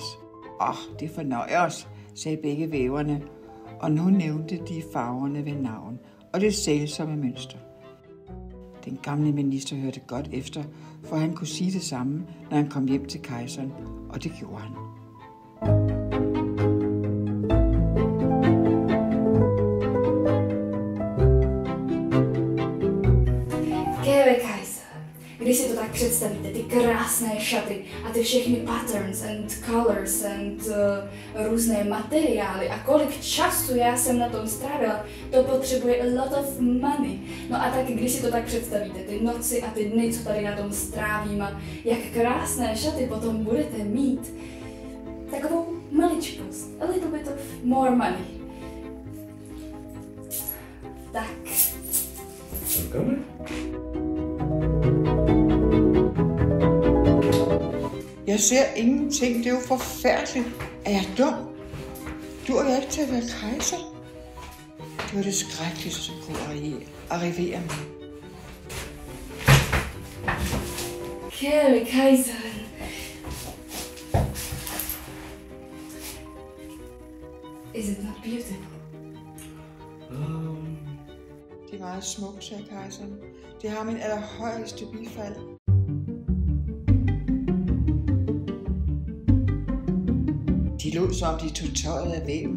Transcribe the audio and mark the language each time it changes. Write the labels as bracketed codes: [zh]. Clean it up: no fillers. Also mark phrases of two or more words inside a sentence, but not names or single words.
[da] Det fornøjer os, sagde begge væverne, og nu nævnte de farverne ved navn og det sælsomme mønster. Den gamle minister hørte godt efter, for han kunne sige det samme, når han kom hjem til kejseren, og det gjorde han. [cs] Když si to tak představíte, ty krásné šaty a ty všechny [en] patterns and colors [cs] and různé materiály a kolik času já jsem na tom strávila, to potřebuje [en] a lot of money. [cs] No a tak když si to tak představíte, ty noci a ty dny, co tady na tom strávím a jak krásné šaty potom budete mít, takovou maličkost, [en] a little bit of more money. [cs] Tak. [da] Jeg ser ingenting. Det er jo forfærdeligt. Er jeg dum? Dur jeg ikke til at være kejser? Det var det skrækkeligste, som kunne arrivere mig. Kære kejseren. [en] Is it not beautiful? [da] Det var meget smukt, sagde kejseren. Det har min allerhøjeste bifald. De lod som de tog tøjet af væven.